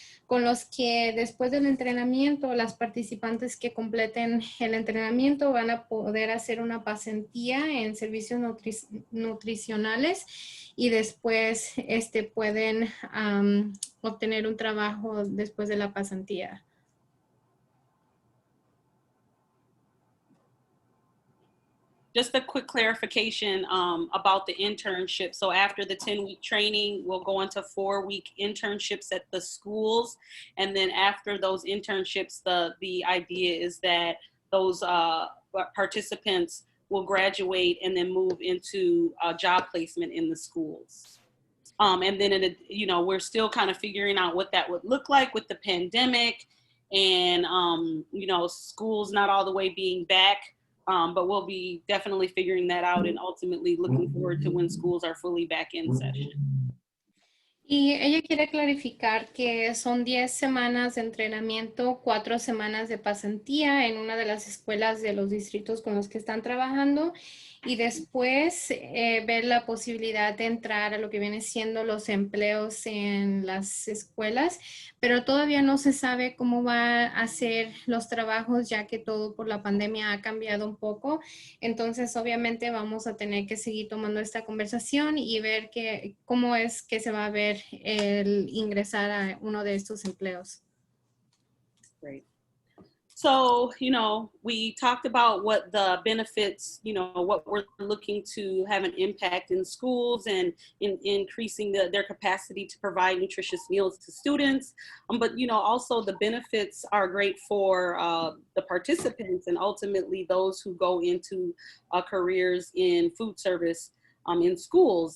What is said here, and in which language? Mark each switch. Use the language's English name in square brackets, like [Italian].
[Spanish] con los que después del entrenamiento, las participantes que completen el entrenamiento van a poder hacer una pasantía en servicios nutricionales, y después pueden obtener un trabajo después de la pasantía. [English] Just a quick clarification about the internship. So after the 10-week training, we'll go into 4-week internships at the schools. And then after those internships, the idea is that those participants will graduate and then move into job placement in the schools. And then, you know, we're still kind of figuring out what that would look like with the pandemic and, you know, schools not all the way being back. But we'll be definitely figuring that out and ultimately looking forward to when schools are fully back in session. [Spanish] Y ella quiere clarificar que son 10 semanas de entrenamiento, 4 semanas de pasantía en una de las escuelas de los distritos con los que están trabajando, y después ver la posibilidad de entrar a lo que viene siendo los empleos en las escuelas, pero todavía no se sabe cómo va a ser los trabajos, ya que todo por la pandemia ha cambiado un poco. Entonces, obviamente vamos a tener que seguir tomando esta conversación y ver cómo es que se va a ver el ingresar a uno de estos empleos. [English] Great. So, you know, we talked about what the benefits, you know, what we're looking to have an impact in schools and in increasing their capacity to provide nutritious meals to students. But, you know, also the benefits are great for the participants and ultimately those who go into careers in food service in schools.